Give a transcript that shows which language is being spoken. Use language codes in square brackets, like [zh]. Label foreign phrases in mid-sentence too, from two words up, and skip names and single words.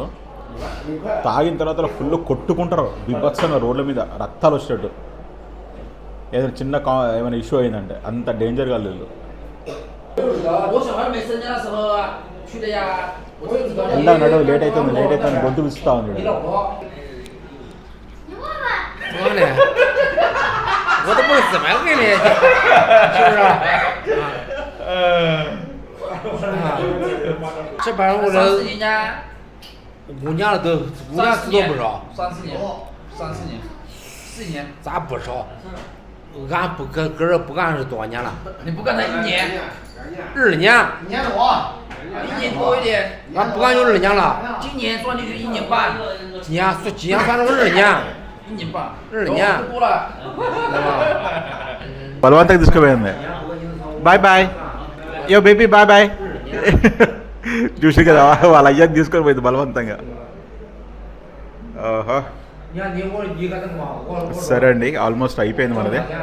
[te] తాగిన తర్వాత ఫుల్ కొట్టుకుంటారు బిభత్సంగా రోడ్ల మీద, రక్తాలు వచ్చేటట్టు. ఏదైనా చిన్న ఏమైనా ఇష్యూ అయిందంటే అంత డేంజర్గా వీళ్ళు. వెళ్దాం నడవు, లేట్ అవుతుంది గొంతు పిలుస్తా ఉంది. [zh] 我都不知道怎么给你，是不是？这班我这5年了，都5年吃都不少，3、4年，4年，咋不少？俺不搁这不干是多少年了？你不干才1年，2年，1年多，1年多一点。俺不干有2年了。今年算进去1年半，今年算成2年。 1年半，2年多了。 [te] బలవంతంగా తీసుకుపోయింది. [en] boy yo baby boy. [te] చూసి కదా వాళ్ళ అయ్యాన్ని తీసుకొని పోయింది బలవంతంగా. ఓహో సరే అండి, ఆల్మోస్ట్ అయిపోయింది మనది.